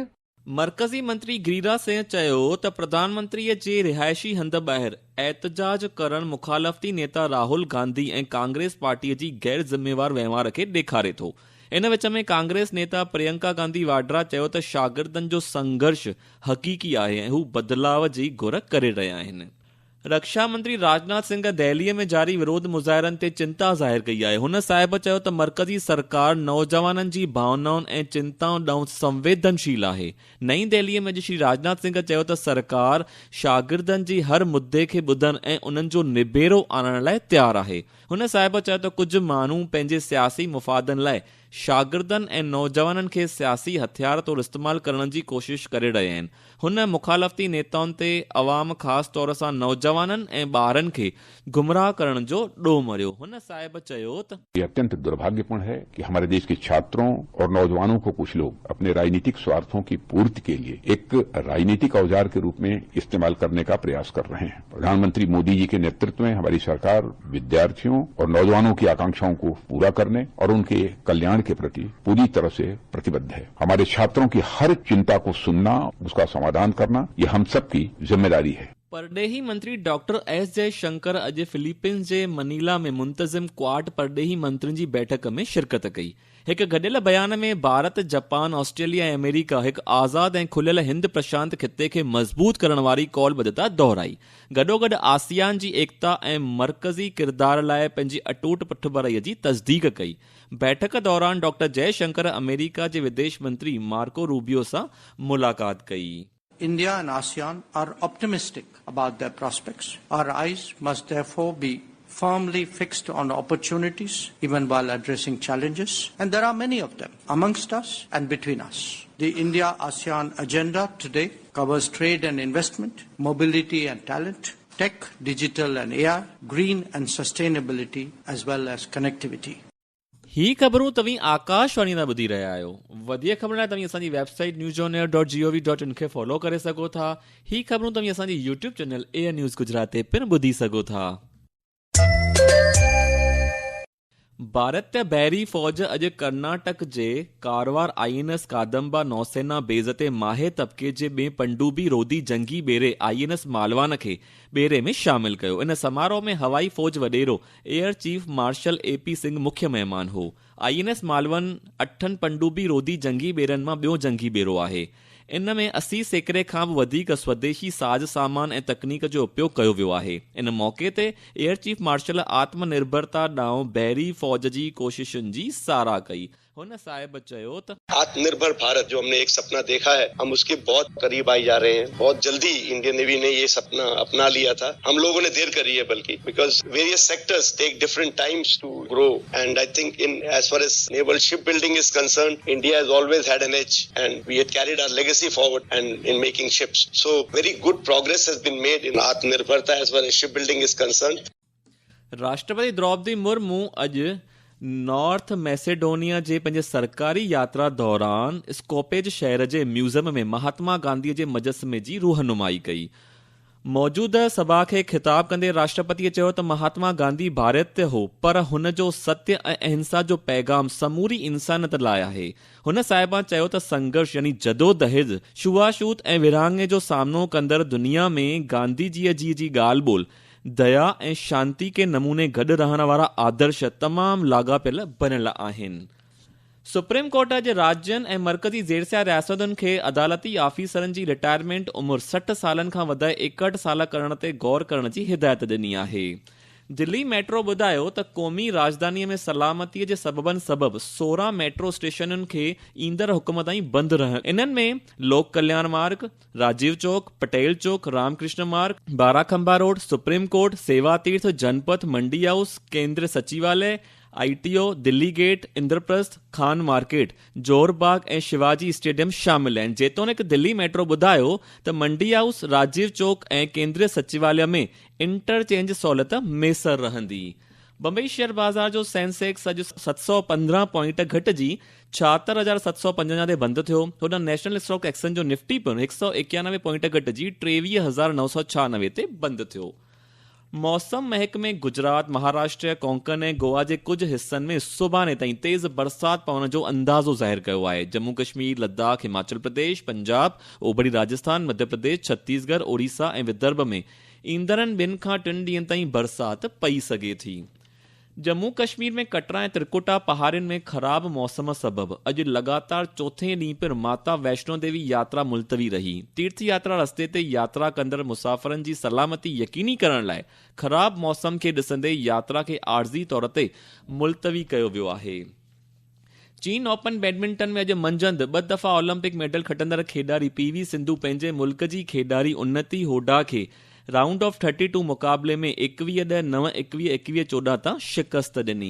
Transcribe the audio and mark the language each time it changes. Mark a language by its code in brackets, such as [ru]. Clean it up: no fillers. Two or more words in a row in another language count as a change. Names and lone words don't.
[sd] मरकज़ी मंत्री गिरिराज सिंह चयो त प्रधानमंत्रीअ जे रिहायशी हंध ॿाहिरि एहतजाज करण मुखालफ़ती नेता राहुल गांधी ऐं कांग्रेस पार्टीअ जी गैर ज़िम्मेवार वहिंवार खे ॾेखारे थो। इन विच में कांग्रेस नेता प्रियंका गांधी वाड्रा चयो त शागिर्दनि जो संघर्ष हक़ीक़ी आहे ऐं हू बदिलाव जी घुर करे रहिया आहिनि। रक्षा मंत्री राजनाथ सिंह दिल्लीअ में जारी विरोध मुज़ाहिरनि ते चिंता ज़ाहिर कई आहे। हुन साहिब चयो त मरकज़ी सरकार नौजवाननि जी भावनाउनि ऐं चिंताउनि ॾांहुं संवेदनशील आहे। नईं दिल्लीअ में श्री राजनाथ सिंह चयो त सरकार शागिर्दनि जी हर मुद्दे खे ॿुधण ऐं उन्हनि जो निबेरो आणण लाइ तैयार आहे। हुन साहिब चयो त कुझु माण्हू पंहिंजे सियासी मुफ़ादनि लाइ शागिर्दनि ऐं नौजवाननि खे सियासी हथियार तौरु इस्तेमालु करण जी कोशिश करे रहिया आहिनि। हुन मुखालफ़ती नेताउनि ते अवाम ख़ासि तौर सां नौजवाननि ऐं ॿारनि खे गुमराह करण जो ॾोह मरियो। हुन साहिब चयो त [hi] ये अत्यंत दुर्भाग्यपूर्ण है कि हमारे देश के छात्रों और नौजवानों को कुछ लोग अपने राजनीतिक स्वार्थों की पूर्ति के लिए एक राजनीतिक औजार के रूप में इस्तेमाल करने का प्रयास कर रहे हैं। प्रधानमंत्री मोदी जी के नेतृत्व में हमारी सरकार विद्यार्थियों और नौजवानों की आकांक्षाओं को पूरा करने और उनके कल्याण के प्रति पूरी तरह से प्रतिबद्ध है। हमारे छात्रों की हर चिंता को सुनना, उसका समाधान करना, ये हम सबकी जिम्मेदारी है। [sd] परडेही मंत्री डॉक्टर S जयशंकर अॼु फिलीपींस जे मनीला में मुंतज़िम क्वाड परडेही मंत्रियुनि जी बैठक में शिरकत कई। हिकु गॾियल बयान में भारत, जापान, ऑस्ट्रेलिया ऐं अमेरिका हिकु आज़ाद ऐं खुलियल हिंद प्रशांत खिते खे मज़बूत करण वारी कौलबद्धता दोहराई। गॾोगॾु आसियान जी एकता ऐं मरकज़ी किरदार लाइ पंहिंजी अटूट पुठभराईअ जी तस्दीक कई। बैठक दौरान डॉक्टर जयशंकर अमेरिका जे विदेश मंत्री मार्को रूबियो सां मुलाक़ात कई। [en] India and ASEAN are optimistic about their prospects. Our eyes must therefore be firmly fixed on opportunities even while addressing challenges, and there are many of them amongst us and between us. The India-ASEAN agenda today covers trade and investment, mobility and talent, tech, digital and AI, green and sustainability, as well as connectivity. [sd] ही ख़बरूं तव्हीं आकाशवाणी तां ॿुधी रहिया आहियो। वधीक ख़बर लाइ तव्हीं असांजी वेबसाइट newsonair.gov.in खे फॉलो करे सघो था। ही ख़बरूं तव्हीं असांजे [en] YouTube channel [sd] एयर न्यूज़ गुजरात ते पिणु ॿुधी सघो था। भारतीय बहरी फ़ौज अॼु कर्नाटक जे कारवार INS कादम्बा नौसेना बेज़ ते माहे तबिके जे ॿिए पनडुब्बी रोधी जंगी ॿेड़े INS मालवान खे ॿेड़े में शामिल कयो। इन समारोह में हवाई फ़ौज वॾेरो एयर चीफ मार्शल AP सिंह मुख्य महिमान हो। INS मालवन 8 पनडुब्बी रोधी जंगी ॿेड़नि मां ॿियो जंगी ॿेड़ो आहे। इन में 80% खां बि वधीक स्वदेशी साज सामान ऐं तकनीक जो उपयोग कयो वियो आहे। इन मौक़े ते एयर चीफ मार्शल आत्मनिर्भरता ॾांहुं बहरी फ़ौज जी कोशिशुनि जी साराह कई। हुन साहिब चयो त [hi] आत्मनिर्भर भारत जो हमने एक सपना देखा है, हम उसके बहुत करीब आई जा रहे हैं। बहुत जल्दी इंडियन नेवी ने ये सपना अपना लिया था। हम लोगों ने देर करी है बल्कि, [en] Because various sectors take different times to grow and I think in as far as naval ship building is concerned, India has always had an edge and we had carried our legacy forward and in making ships. So very good progress has been made in आत्मनिर्भरता as far as ship building is concern। [sd] राष्ट्रपति द्रौपदी मुर्मू अॼु नॉर्थ मैसेडोनिया जे पंहिंजे सरकारी यात्रा दौरान स्कोपेज शहर जे म्यूज़ियम में महात्मा गांधीअ जे मुजस्समे जी रूहनुमाई कई। मौजूदा सभा खे ख़िताब कंदे राष्ट्रपतिअ चयो त महात्मा गांधी भारतीय हो, पर हुन जो सत्य ऐं अहिंसा जो पैगाम समूरी इंसानियत लाइ आहे। हुन साहिबा चयो त संघर्ष यानी जदोजहद, छुआछूत ऐं विरहाङे जो सामनो कंदड़ दुनिया में गांधीजीअ जी ॻाल्हि ॿोल दया ऐं शांति के नमूने गॾु रहण वारा आदर्श तमामु लाॻापियल बनियल आहिनि। सुप्रीम कोर्ट जे राज्यनि ऐं मर्कज़ी ज़ेरसिया रियासतुनि खे अदालती आफ़ीसरनि जी रिटायरमेंट उमिरि 60 सालनि खां वधाए 61 साल करण ते गौर करण जी हिदायत ॾिनी आहे। दिल्ली मेट्रो ॿुधायो त क़ौमी राजधानीअ में सलामतीअ जे सबबनि सबबि 16 मेट्रो स्टेशनुनि खे ईंदड़ हुकुम ताईं बंदि रहनि। इन्हनि में लोक कल्याण मार्ग, राजीव चौक, पटेल चौक, रामकृष्ण मार्ग, बाराखंबा रोड, सुप्रीम कोर्ट, सेवा तीर्थ, जनपथ, मंडी हाउस, केंद्र सचिवालय, ITO, दिल्ली गेट, इंद्रप्रस्थ, खान मार्केट, जोरबाग ऐं शिवाजी स्टेडियम शामिल आहिनि। जेतोणीकि दिल्ली मेट्रो ॿुधायो त मंडी हाउस, राजीव चौक ऐं केंद्रीय सचिवालय में इंटरचेंज सहूलियत मैसर रहंदी। बम्बई शेयर बाज़ार जो सेंसेक्स अॼु 715 पॉइंट घटिजी 76,750 ते बंदि थियो। होॾां नेशनल स्टॉक एक्सचेंज जो निफ्टी पिणु 191 पॉइंट घटिजी 23,996 ते बंदि थियो। मौसम महकमे गुजरात, महाराष्ट्र, कोंकण ऐं गोवा जे कुझु हिस्सनि में सुभाणे ताईं तेज़ बरसाति पवण जो अंदाज़ो ज़ाहिर कयो आहे। जम्मू कश्मीर, लद्दाख, हिमाचल प्रदेश, पंजाब, ओभरी राजस्थान, मध्य प्रदेश, छत्तीसगढ़, ओडिशा ऐं विदर्भ में ईंदड़नि 2 खां 3 ॾींहनि ताईं बरसाति पई सघे थी। जम्मू कश्मीर में कटरा ऐं त्रिकुटा पहाड़ियुनि में ख़राब मौसम सबबि अॼु लगातार चोथे ॾींहुं पिणु माता वैष्णो देवी यात्रा मुलतवी रही। तीर्थ यात्रा रस्ते ते यात्रा कंदड़ मुसाफ़िरनि जी सलामती यकीनी करण लाइ ख़राब मौसम खे ॾिसंदे यात्रा खे आर्ज़ी तौर ते मुलतवी कयो वियो आहे। चीन ओपन बैडमिंटन में अॼु मंझंदि 2 दफ़ा ओलंपिक मेडल खटंदड़ खेॾारी PV सिंधु पंहिंजे मुल्क जी खेॾारी उन्नति होडा खे [en] round of [sd] 32 मुक़ाबले में 21-9, 21-14 तां शिकस्त ॾिनी।